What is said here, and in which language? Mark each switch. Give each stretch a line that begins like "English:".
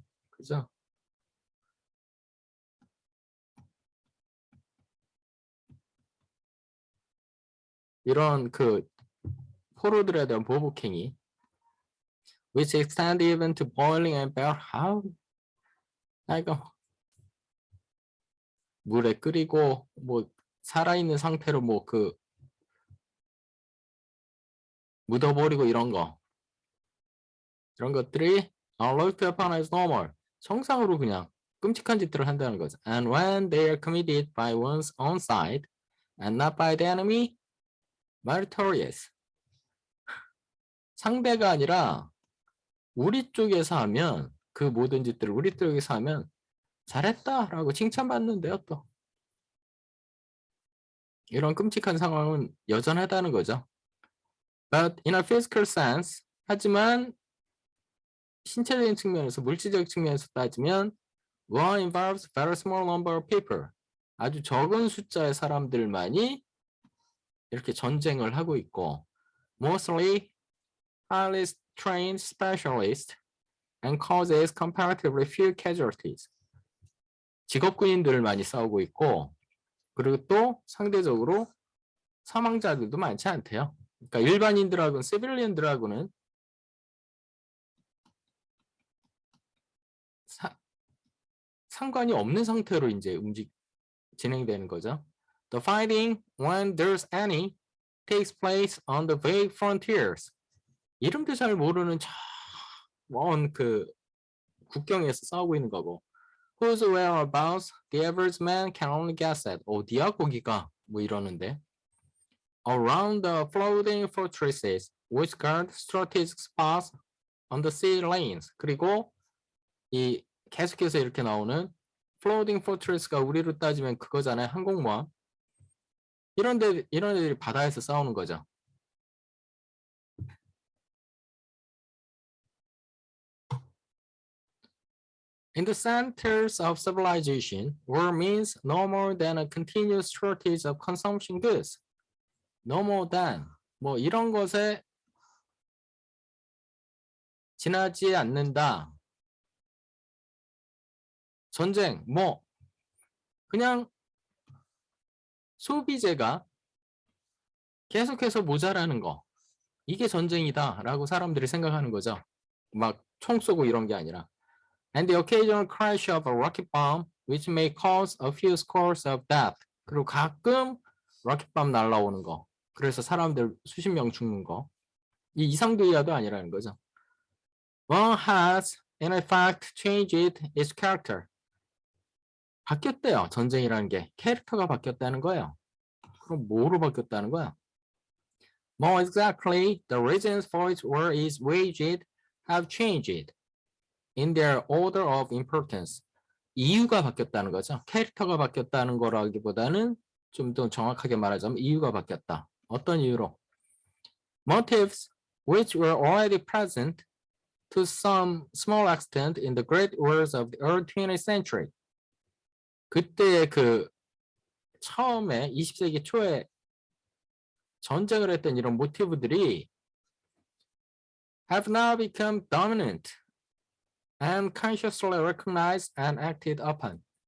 Korean: 그죠? 이런 포로들에 대한 보복행위.
English: which extend even to boiling and how?
Korean: 이거 물에 끓이고 뭐 살아있는 상태로 묻어버리고 이런 것들이
English: are looked upon as normal.
Korean: 정상으로 그냥 끔찍한 짓들을 한다는 거죠.
English: And when they are committed by one's own side and not by the enemy, meritorious.
Korean: 상대가 아니라 우리 쪽에서 하면 그 모든 짓들을 우리 쪽에서 하면 잘했다라고 칭찬받는데요 또. 이런 끔찍한 상황은 여전하다는 거죠.
English: But in a physical sense,
Korean: 하지만 신체적인 측면에서 물질적 측면에서 따지면
English: war involves very small number of people.
Korean: 아주 적은 숫자의 사람들만이 이렇게 전쟁을 하고 있고
English: mostly highly trained specialists and causes comparatively few casualties.
Korean: 직업군인들을 많이 싸우고 있고 그리고 또 상대적으로 사망자들도 많지 않대요. 그러니까 일반인들하고는 시빌리언들하고는 상관이 없는 상태로 이제 진행되는 거죠.
English: The fighting, when there's any, takes place on the vague frontiers.
Korean: 이름도 잘 모르는 먼 국경에서 싸우고 있는 거고.
English: Whose whereabouts the average man can only guess at.
Korean: 어디야 거기가? 뭐 이러는데.
English: Around the floating fortresses, which guard strategic spots on the sea lanes.
Korean: 그리고 이 계속해서 이렇게 나오는 floating fortress가 우리로 따지면 그거잖아요. 항공모함. 이런 애들이 바다에서 싸우는 거죠.
English: In the centers of civilization, war means no more than a continuous shortage of consumption goods. No more than
Korean: 뭐 이런 것에 지나지 않는다. 전쟁, 뭐 그냥 소비재가 계속해서 모자라는 거. 이게 전쟁이다라고 사람들이 생각하는 거죠. 막 총 쏘고 이런 게 아니라. And the occasional crash of a rocket bomb, which may cause a few scores of death. 그리고 가끔 로켓밤 날라오는 거. 그래서 사람들 수십 명 죽는 거. 이 이상도의하도 아니라는 거죠.
English: One has, in fact, changed its character.
Korean: 바뀌었대요. 전쟁이라는 게. 캐릭터가 바뀌었다는 거예요. 그럼 뭐로 바뀌었다는 거야? More exactly, the reasons for its war is waged have changed in their order of importance. 이유가 바뀌었다는 거죠. 캐릭터가 바뀌었다는 거라기보다는 좀 더 정확하게 말하자면 이유가 바뀌었다. 어떤 이유로?
English: Motives which were already present to some small extent in the great wars of the early 20th century.
Korean: 그때 그 처음에 20세기 초에 전쟁을 했던 이런 모티브들이
English: have now become dominant and consciously recognized and acted upon.